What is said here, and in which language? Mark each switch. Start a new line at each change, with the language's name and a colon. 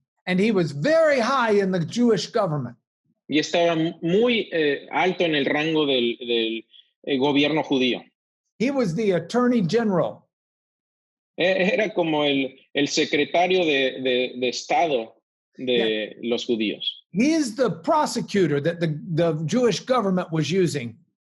English: And he was very high in the Jewish government.
Spanish: Y estaba muy alto en el rango del gobierno judío.
English: He was the attorney general.
Spanish: Era como el secretario de Estado de los judíos.
English: He is the prosecutor that the Jewish government was using.